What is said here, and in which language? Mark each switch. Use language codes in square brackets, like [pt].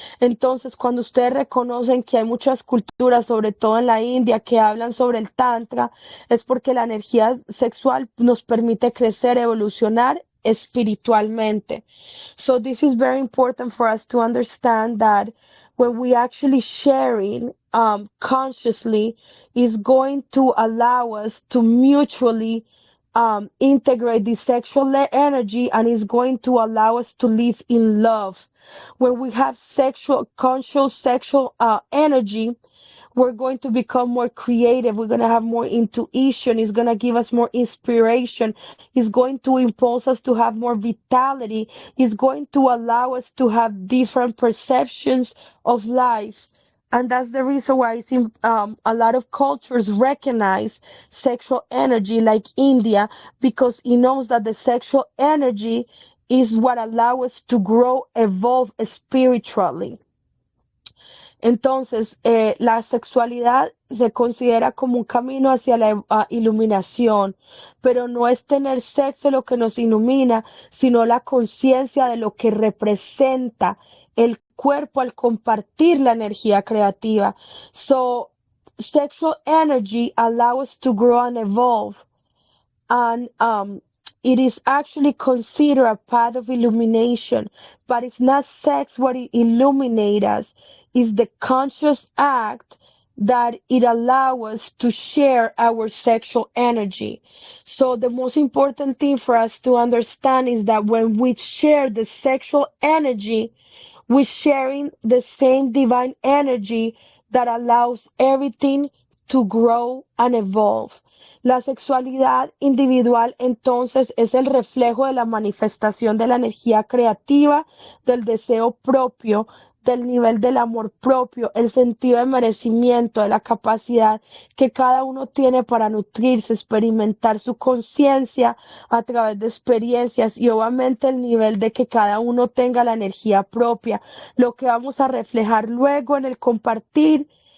[es] Entonces, cuando ustedes reconocen que hay muchas culturas, sobre todo en la India, que hablan sobre el Tantra, es porque la energía sexual nos permite crecer, evolucionar espiritualmente. [en] So this is very important for us to understand that when we actually sharing consciously is going to allow us to mutually integrate the sexual energy, and is going to allow us to live in love. When we have sexual conscious sexual energy, we're going to become more creative. We're going to have more intuition. It's going to give us more inspiration. It's going to impulse us to have more vitality. It's going to allow us to have different perceptions of life. And that's the reason why it's a lot of cultures recognize sexual energy, like India, because it knows that the sexual energy is what allows us to grow, evolve spiritually. [es] Entonces, la sexualidad se considera como un camino hacia la iluminación, pero no es tener sexo lo que nos ilumina, sino la conciencia de lo que representa el cuerpo al compartir la energía creativa. [en] So, sexual energy allows us to grow and evolve, and it is actually considered a path of illumination, but it's not sex what it illuminates us, it's the conscious act that it allows us to share our sexual energy. So the most important thing for us to understand is that when we share the sexual energy, we're sharing the same divine energy that allows everything to grow and evolve. [es] La sexualidad individual entonces es el reflejo de la manifestación de la energía creativa, del deseo propio, del nivel del amor propio, el sentido de merecimiento, de la capacidad que cada uno tiene para nutrirse, experimentar su conciencia a través de experiencias y obviamente el nivel de que cada uno tenga la energía propia, lo que vamos a reflejar luego en el compartir.